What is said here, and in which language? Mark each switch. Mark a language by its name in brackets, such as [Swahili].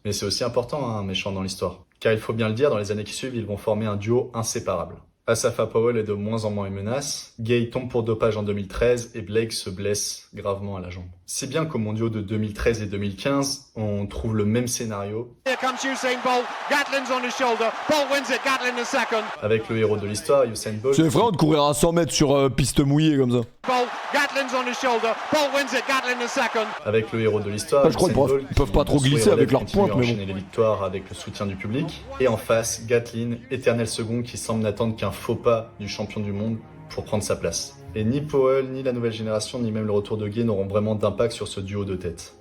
[French] Mais c'est aussi important, hein, un méchant dans l'histoire. Car il faut bien le dire, dans les années qui suivent, ils vont former un duo inséparable. Asafa Powell est de moins en moins une menace, Gay tombe pour dopage en 2013 et Blake se blesse gravement à la jambe. Si bien qu'aux mondiaux de 2013 et 2015, on trouve le même scénario. [English] Here comes Usain Bolt, Gatlin's on his shoulder, Bolt wins it, Gatlin the second. [French] Avec le héros de l'histoire, Usain Bolt. C'est effrayant de courir à 100 mètres sur piste mouillée comme ça. [English] Bolt, Gatlin's on his shoulder, Bolt wins it, Gatlin the second. [French] Avec le héros de l'histoire, je crois qu'ils peuvent pas trop glisser avec leur pointe, mais bon. Les victoires avec le soutien du public. Et en face, Gatlin, éternel second qui semble n'attendre qu'un faux pas du champion du monde pour prendre sa place. Et ni Powell, ni la nouvelle génération, ni même le retour de Gay n'auront vraiment d'impact sur ce duo de tête.